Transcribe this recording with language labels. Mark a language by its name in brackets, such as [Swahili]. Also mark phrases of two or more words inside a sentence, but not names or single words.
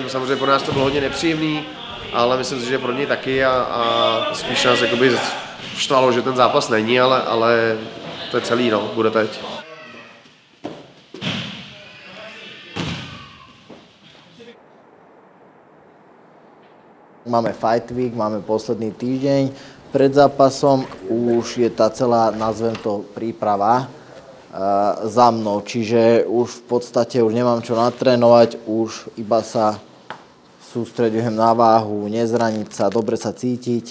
[Czech] Samozřejmě pro nás to bylo hodně nepříjemný, ale myslím si, že pro něj taky a spíš nás jakoby štvalo, že ten zápas není, ale to je celý, no, bude teď. Máme [English] Fight Week, [Slovak] máme posledný týždeň pred zápasom, už je tá celá, nazvem to, príprava za mnou, čiže už v podstate už nemám čo natrénovať, už iba sa sústreďujem na váhu, nezraniť sa, dobre sa cítiť.